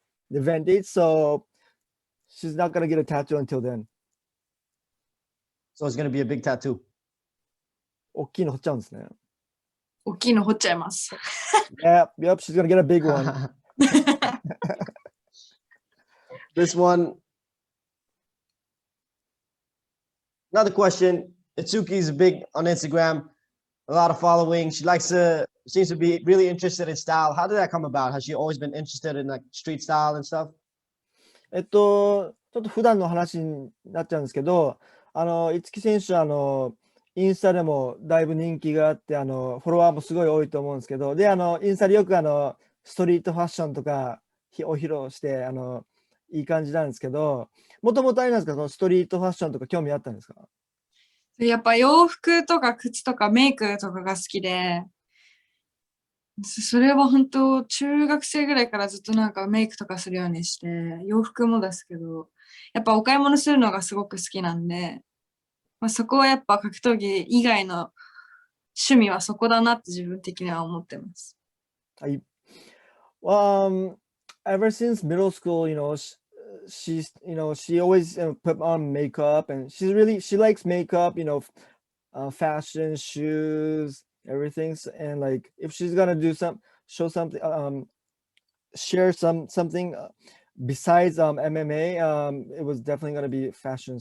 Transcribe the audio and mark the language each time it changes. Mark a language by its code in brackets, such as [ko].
[en] the event date, so she's not gonna get a tattoo until then. So it's gonna be a big tattoo. [ja] 大きいの彫っちゃうんですね。大きいの掘っちゃいます。 [en] Yep, she's gonna get a big one. This one. Another question. Itsuki's big on Instagram, a lot of following. Seems to be really interested in style. How did that come about? Has she always been interested in like street style and stuff? [ja] ちょっと普段の話になっちゃうんですけど、五木選手インスタでもだいぶ人気があって、フォロワーもすごい多いと思うんですけど、で、インスタでよくストリートファッションとかを披露して、いい感じなんですけど、もともとあれなんですか、そのストリートファッションとか興味あったんですか？やっぱ洋服とか靴とかメイクとかが好きで、それは本当中学生ぐらいからずっとなんかメイクとかするようにして、洋服もですけど、やっぱお買い物するのがすごく好きなんで、まあ、そこはやっぱ格闘技以外の趣味はそこだなって自分的には思ってます。はい。 [en] Ever since middle school, she's she always put on makeup, and she likes makeup, fashion, shoes, everything. And like if she's gonna show something, share something besides MMA, it was definitely gonna be fashion.